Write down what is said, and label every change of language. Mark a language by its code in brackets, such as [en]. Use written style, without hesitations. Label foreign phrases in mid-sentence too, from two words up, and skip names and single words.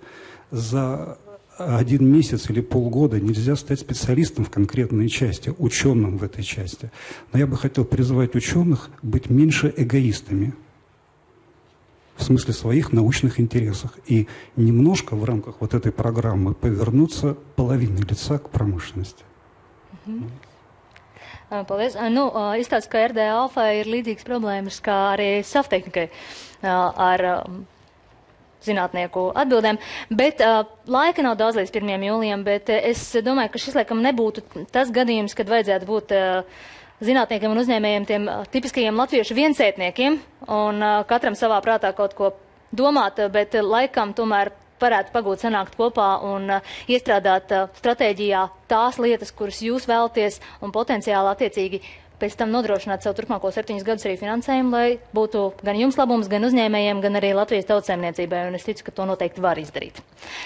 [ru] За 1 месяц или полгода нельзя стать специалистом в конкретной части, ученым в этой части. Но я бы хотел призвать ученых быть меньше эгоистами в смысле своих научных интересов и немножко в рамках вот этой программы повернуться половиной лица к промышленности. [lv] Paldies. Izstāsts, ka RD Alfa ir līdzīgas problēmas kā arī Saftehnikai ar zinātnieku atbildēm, bet laika nav daudz līdz 1. jūlijam, bet es domāju, ka šis laikam nebūtu tas gadījums, kad vajadzētu būt zinātniekiem un uzņēmējiem tiem tipiskajiem latviešu viensētniekiem un katram savā prātā kaut ko domāt, bet laikam tomēr varētu pagūt sanākt kopā un iestrādāt stratēģijā tās lietas, kuras jūs vēlaties un potenciāli attiecīgi pēc tam nodrošināt savu turpmāko 7 gadus arī finansējumu, lai būtu gan jums labums, gan uzņēmējiem, gan arī Latvijas tautsēmniecībai, un es ticu, ka to noteikti var izdarīt.